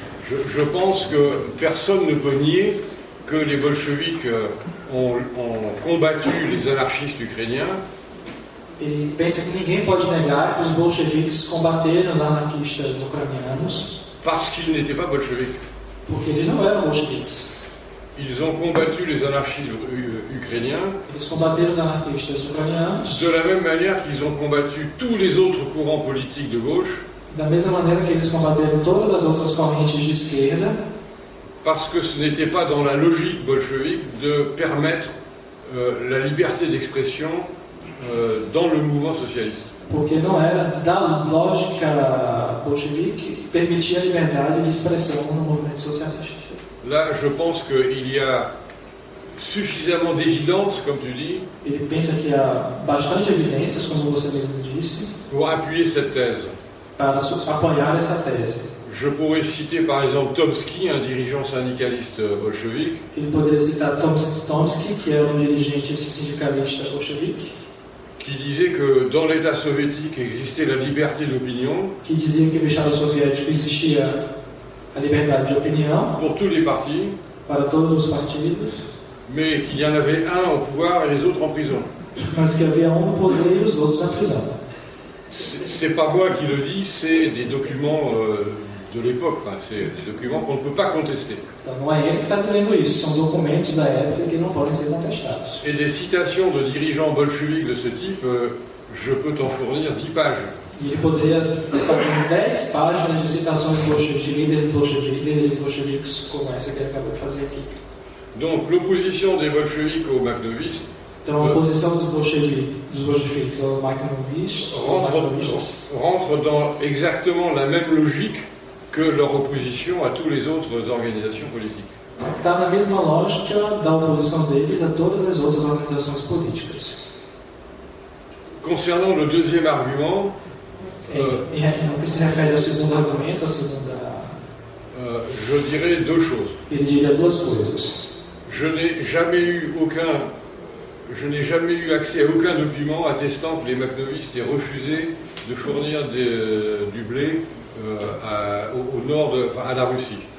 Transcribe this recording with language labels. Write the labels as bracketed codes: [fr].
[fr] Je pense que personne ne peut nier que les bolcheviks ont combattu les anarchistes ukrainiens. [pt] Ele pensa que ninguém pode negar que os bolcheviques combateram os anarquistas ucranianos. [fr] Parce qu'ils n'étaient pas bolcheviques. [pt] Porque eles não eram bolcheviques. [fr] Ils ont combattu les anarchistes ukrainiens. [pt] Eles combateram os anarquistas ucranianos. [fr] De la même manière qu'ils ont combattu tous les autres courants politiques de gauche. [pt] Da mesma maneira que eles combateram todas as outras correntes de esquerda. [fr] Parce que ce n'était pas dans la logique bolchevique de permettre la liberté d'expression dans le mouvement socialiste. [pt] Porque não era da lógica bolchevique que permitia a liberdade de expressão no movimento socialista. [fr] Là, je pense qu'il y a suffisamment d'évidence, comme tu dis, [pt] Ele pensa que há bastante evidências, como você mesmo disse, [fr] pour appuyer cette thèse. [pt] para apoiar essa tese. [fr] Je pourrais citer par exemple Tomsky, un dirigeant syndicaliste bolchevique. [pt] Ele poderia citar Tomsky, que era dirigente sindicalista bolchevique, [fr] qui disait que dans l'État soviétique existait la liberté d'opinion. [pt] Que dizia que no Estado soviético existia a liberdade de opinião [fr] pour tous les partis, [pt] para todos os partidos, [fr] mais qu'il y en avait un au pouvoir et les autres en prison. [pt] mas que havia um no poder e os outros na prisão. [fr] C'est pas moi qui le dis, c'est des documents de l'époque, enfin, c'est des documents qu'on ne peut pas contester. [pt] Então não é ele que está dizendo isso, são documentos da época que não podem ser contestados. [fr] Et des citations de dirigeants bolcheviques de ce type, je peux t'en fournir 10 pages. [pt] E ele poderia fazer 10 páginas de citações de líderes bolcheviques, como essa que ele acabou de fazer aqui. [fr] Donc l'opposition des bolcheviques aux makhnovistes [pt] Então a oposição dos bolcheviques aos makhnovistas [fr] rentre dans exactement la même logique que leur opposition à toutes les autres organisations politiques. [pt] está na mesma lógica da oposição deles a todas as outras organizações políticas. [fr] Concernant le deuxième argument, [pt] no que se refere ao segundo argumento, [fr] je dirais deux choses. [pt] Ele diria duas coisas. [fr] Je n'ai jamais eu accès à aucun document attestant que les makhnovistes aient refusé de fournir du blé au nord, à la Russie.